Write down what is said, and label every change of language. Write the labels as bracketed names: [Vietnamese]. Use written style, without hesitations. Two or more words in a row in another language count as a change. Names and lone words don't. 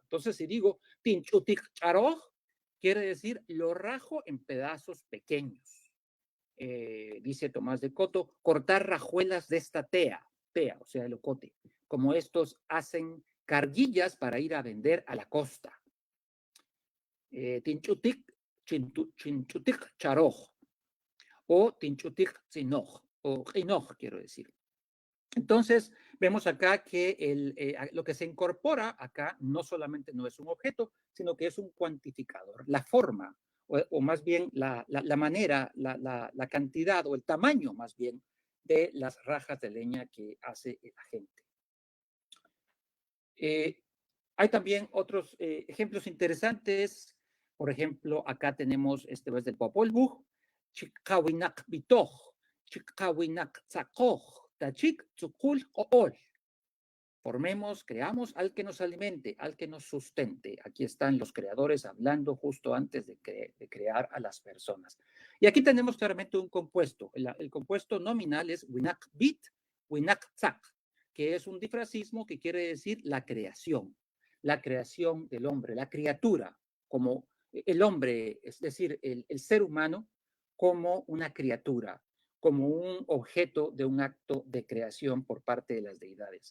[Spanish] Entonces, si digo [Kʼicheʼ] tinchutik charoj, [Spanish] quiere decir lo rajo en pedazos pequeños. dice Tomás de Coto, cortar rajuelas de esta tea, o sea, el ocote, como estos hacen carguillas para ir a vender a la costa. [Kʼicheʼ] Tinchutik, chinchutik charoj, o tinchutik zinoj, o ginoj, [Spanish] quiero decir. Entonces, vemos acá que lo que se incorpora acá no solamente no es un objeto, sino que es un cuantificador. La forma, o más bien la manera, la cantidad o el tamaño más bien de las rajas de leña que hace la gente. Hay también otros ejemplos interesantes. Por ejemplo, acá tenemos este es del Popol Vuh, [Kʼicheʼ] Chikawinak Bitoj, Chikawinak Tzakoj, Tachik Tzukul Ool. [Spanish] Formemos, creamos al que nos alimente, al que nos sustente. Aquí están los creadores hablando justo antes de crear a las personas. Y aquí tenemos claramente un compuesto. El compuesto nominal es [Kʼicheʼ] Winak Bit, Winak Tzak, [Spanish] que es un difracismo que quiere decir la creación del hombre, la criatura, como el hombre, es decir, el ser humano como una criatura, como un objeto de un acto de creación por parte de las deidades.